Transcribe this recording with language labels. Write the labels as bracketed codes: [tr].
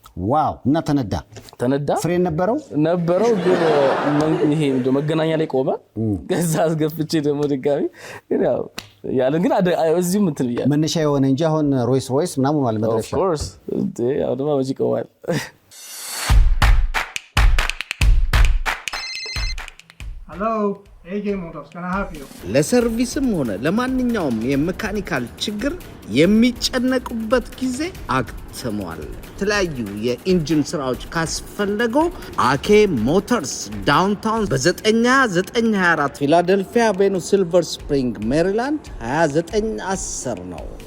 [am] ዋው እና ተነዳ ፍሬን ነበረው ግን ይሄ መገናኛ ላይ ቆመ ከዛ አስገፍቼ ደግሞ ድጋሚ ግን ያው ያለን ግን እዚህም እንትን ይያል መነሻ የሆነ እንጂ አሁን ሮይስ ምናምን ማለት መድረሻ [en] of course [am] ያው ደግሞ ወጪ ቆዋል [en] Hello, AJ Motors, can I help you? [am] ለሰርቪስም ሆነ ለማንኛውም የሜካኒካል ችግር የሚጨነቁበት ጊዜ አክትሟል። የተለያዩ የኢንጂን ስራዎች ካስፈለገው አኬ ሞተርስ ዳውንታውን በ92924 ፊላደልፊያ አቬኑ ሲልቨር ስፕሪንግ ሜሪላንድ 2910 ነው።